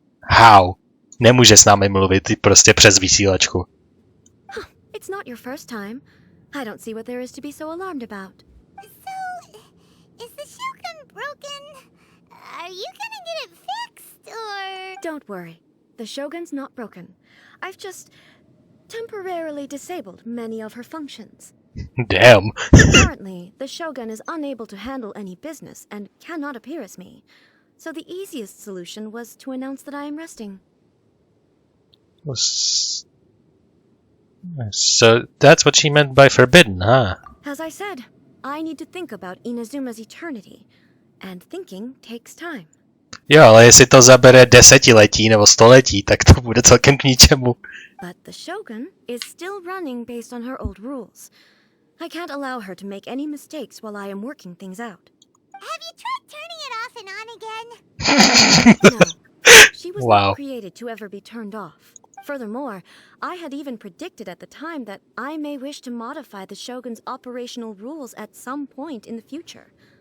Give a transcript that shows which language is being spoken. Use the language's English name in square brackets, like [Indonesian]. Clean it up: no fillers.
[Czech] How? Nemůže s námi mluvit prostě přes vysílačku. [English] It's not your first time. I don't see what there is to be so alarmed about. So, is the Shogun broken? Are you gonna get it fixed, or...? Don't worry. The Shogun's not broken. I've just temporarily disabled many of her functions. Damn. Currently, the Shogun is unable to handle any business and cannot appear as me. So the easiest solution was to announce that I am resting. So that's what she meant by forbidden, huh? As I said, I need to think about Inazuma's eternity, and thinking takes time. [Czech] Jo, ale jestli to zabere desetiletí nebo století, tak to bude celkem k ničemu. [English] But the Shogun is still running based on her old rules. I can't allow her to make any mistakes while I am working things out. Have you tried turning it off and on again? No, she was Wow. not created to ever be turned off. Furthermore, I had even predicted at the time that I may wish to modify the Shogun's operational rules at some point in the future.